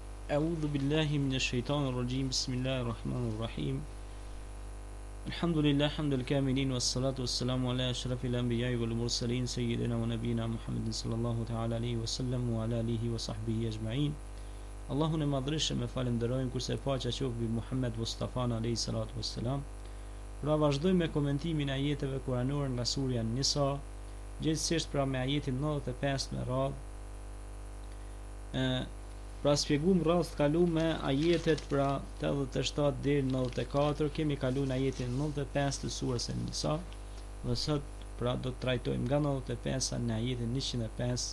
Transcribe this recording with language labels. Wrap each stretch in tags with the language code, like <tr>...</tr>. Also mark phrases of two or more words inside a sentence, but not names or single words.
<ar>أعوذ بالله من الشيطان الرجيم بسم الله الرحمن الرحيم الحمد لله حمد الكاملين والصلاة والسلام على أشرف الأنبياء والمرسلين سيدنا ونبينا محمد صلى الله تعالى عليه وسلم وعلى آله وصحبه أجمعين</ar> <sq>Allahun e madhreshëm e falenderojmë kurse paqja qoftë mbi Muhammed Mustafa</sq> <ar>عليه الصلاة والسلام.</ar> <sq>Pra vazhdojmë me komentimin e ajeteve kuranore nga surja Nisa, gjithsesi pra me ajetin 95 me radhë. Pra shpjegum radhë kalu me ajetet pra 87 deri 94, kemi kalu në ajetin 95 të surës e Nisa, dhe sot pra do të trajtojmë nga 95 në ajetin 105.</sq>